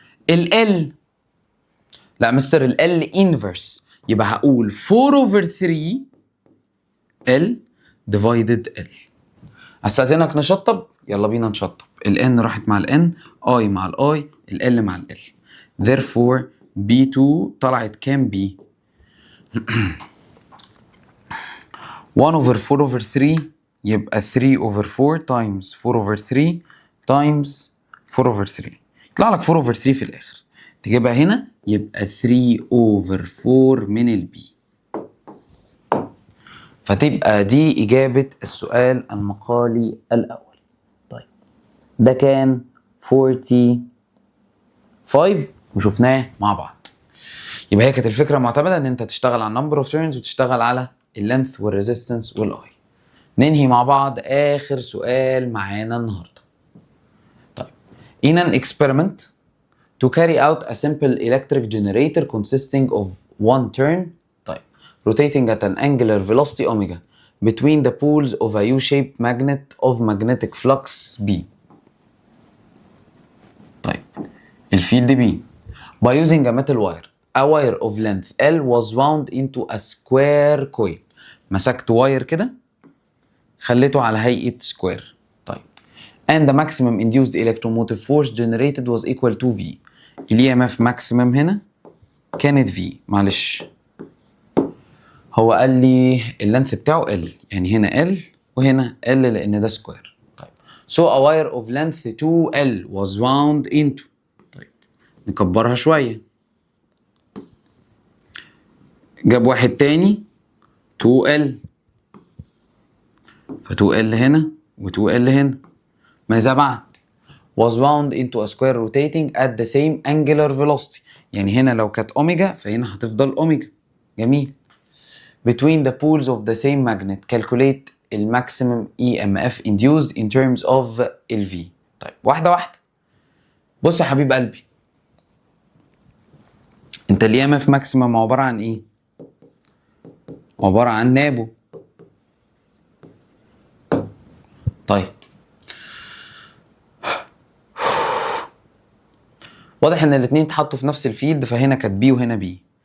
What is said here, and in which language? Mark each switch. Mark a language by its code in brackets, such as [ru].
[ar] ال لا مستر، ال انفرس، يبقى هقول [en] 4 over 3 l divided l. [ar] استاذنك نشطب، يلا بينا نشطب. ال n راحت مع ال n، i مع ال i، ال l مع ال l. [en] therefore b2 [ar] طلعت كام b؟ [en] 1 over 4 over 3 [ar] يبقى [en] 3 over 4 times 4 over 3 [ar] times 4 over 3. يطلع لك [en] 4 over 3 [ar] في الآخر. تجيبها هنا يبقى 3 over 4 من البي. فتبقى دي إجابة السؤال المقالي الأول. طيب ده كان 45 وشفناه مع بعض. يبقى هي كانت الفكرة معتمدة إن أنت تشتغل على [en] number of turns [ar] وتشتغل على اللينث والريزيستنس والاي. ننهي مع بعض آخر سؤال معانا النهاردة. طيب [en] in an experiment to carry out a simple electric generator consisting of one turn, طيب rotating at an angular velocity omega between the poles of a U-shaped magnet of magnetic flux B. [ar] طيب الفيلد B by using a metal wire. [en] A wire of length L was wound into a square coil. [ar] مسكت واير كده خليته على هيئة سكوير. طيب [en] and the maximum induced electromotive force generated was equal to V. [ar] ال EMF maximum هنا كانت V. معلش هو قال لي اللينث بتاعه L، يعني هنا L وهنا L لأن ده سكوير. طيب [en] so a wire of length 2L was wound into. [ar] طيب نكبرها شوية. جاب واحد تاني 2L، ف 2L هنا و 2L هنا. ماذا بعد؟ [en] was wound into a square rotating at the same angular velocity. [ar] يعني هنا لو كانت اوميجا فهنا هتفضل اوميجا. جميل. [en] between the poles of the same magnet calculate the maximum EMF induced in terms of LV. [ar] طيب واحدة واحدة. بص يا حبيب قلبي، انت ال EMF maximum عبارة عن ايه؟ عبارة عن نابو. طيب واضح ان الاتنين اتحطوا في نفس الفيلد، فهنا كانت بي وهنا بي.